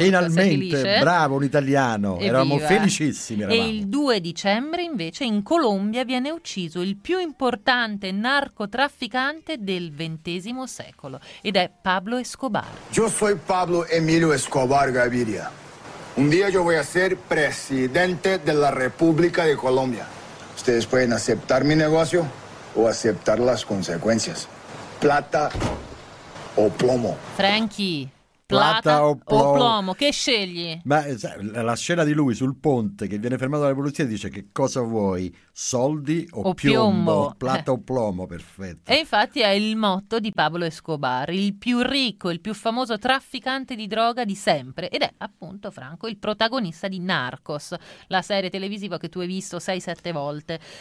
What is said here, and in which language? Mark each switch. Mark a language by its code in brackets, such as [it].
[it] Finalmente, bravo, un italiano. Evviva. Eravamo felicissimi. E il 2 dicembre invece in Colombia viene ucciso il più importante narcotrafficante del XX secolo ed è Pablo Escobar. Io sono Pablo Emilio Escobar Gaviria. [es] Un día yo voy a ser presidente de la República de Colombia. Ustedes pueden aceptar mi negocio o aceptar las consecuencias. Plata o plomo? [it] Frankie, [es] plata o plomo, [it] che scegli? Ma la scena di lui sul ponte che viene fermato dalla polizia dice: che cosa vuoi, soldi o piombo? [es] Plata o plomo, [it] perfetto. E infatti è il motto di Pablo Escobar, il più ricco, il più famoso trafficante di droga di sempre, ed è appunto, Franco, il protagonista di Narcos, la serie televisiva che tu hai visto 6-7 volte.